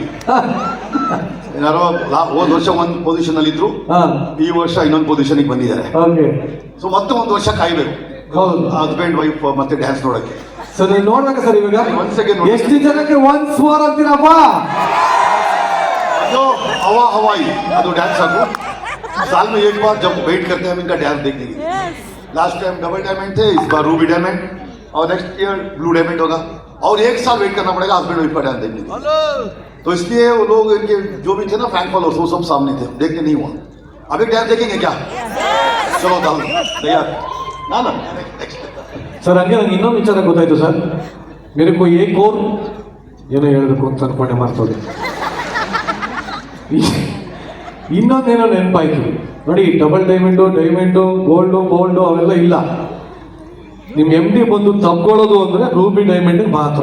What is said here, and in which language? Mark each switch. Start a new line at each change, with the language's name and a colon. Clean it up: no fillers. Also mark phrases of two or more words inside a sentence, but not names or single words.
Kannada: ಯಾರೋ ಹೋದ ವರ್ಷ ಒಂದು ಪೊಸಿಷನ್ ಅಲ್ಲಿ ಇದ್ರು, ಈ ವರ್ಷ ಇನ್ನೊಂದು ಪೊಸಿಷನ್ ಬಂದಿದ್ದಾರೆ. ಸೊ ಮತ್ತೆ ಒಂದು ವರ್ಷ ಕಾಯ್ಬೇಕು
English: husband wife
Kannada: ಮತ್ತೆ ಡ್ಯಾನ್ಸ್ ನೋಡಕ್ಕೆ. ಸೊ ನೀವು ನೋಡ್ಬೇಕು ಸರ್ ಇವಾಗ ಒಂದ್ ಸೆಕೆಂಡ್ ಎಷ್ಟು ಜನಕ್ಕೆ
English: once more
Kannada: ಅಂತೀರಪ್ಪ. ಅದು हवा हवाई ಅದು ಡ್ಯಾನ್ಸ್ ಆಗು.
Hindi: साल में एक बार जब वेट करते हैं हम इनका डांस देखने के लिए.
English: last time double diamond
Hindi: थे, इस बार
English: ruby diamond
Hindi: और
English: next year blue diamond
Hindi: होगा और एक साल वेट करना पड़ेगा
English: husband wife
Hindi: का डांस देखने के लिए. तो इसलिए वो लोग इनके जो भी थे ना
English: fan followers
Hindi: वो सब सामने थे, देखने नहीं हुआ. अभी डांस देखेंगे क्या? चलो तैयार ना ना.
Kannada: ಸರ್ ಹಂಗೆ ನಂಗೆ ಇನ್ನೊಂದು ವಿಚಾರ ಗೊತ್ತಾಯ್ತು ಸರ್.
Hindi: मेरे को एक और
Kannada: ಏನೋ ಹೇಳಬೇಕು ಅಂತ ಅನ್ಕೊಂಡೆ ಮಾಡ್ತೋದೆ. ಇನ್ನೊಂದೇನೋ ನೆನಪಾಯ್ತು ನೋಡಿ.
English: double diamond gold
Kannada: ಅವೆಲ್ಲ ಇಲ್ಲ. ನಿಮ್ MD ಬಂದು ತಗೊಳ್ಳೋದು ಅಂದ್ರೆ
English: ruby diamond
Kannada: ಮಾತ್ರ.